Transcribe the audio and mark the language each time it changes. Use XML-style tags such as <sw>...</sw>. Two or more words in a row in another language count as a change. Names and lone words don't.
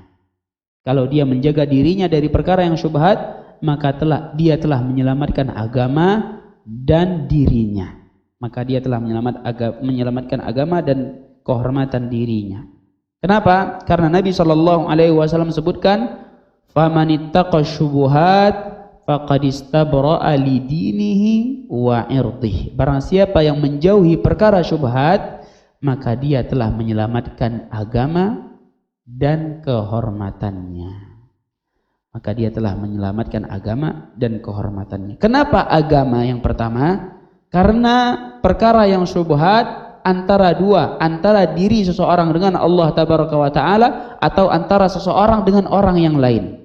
<id>Kalau dia menjaga dirinya dari perkara yang syubhat, maka dia telah menyelamatkan agama dan dirinya. Maka dia telah menyelamatkan agama dan kehormatan dirinya. Kenapa? Karena Nabi SAW sebutkan,</id> <ar>"فمن اتقى الشبهات فقد استبرأ لدينه وعرضه."</ar> <id>Barang siapa yang menjauhi perkara syubhat, maka dia telah menyelamatkan agama dan kehormatannya. Maka dia telah menyelamatkan agama dan kehormatannya. Kenapa agama yang pertama? Karena perkara yang syubhat antara diri seseorang dengan Allah</id> <ar>تبارك وتعالى,</ar> <id>atau antara seseorang dengan orang yang lain.</id>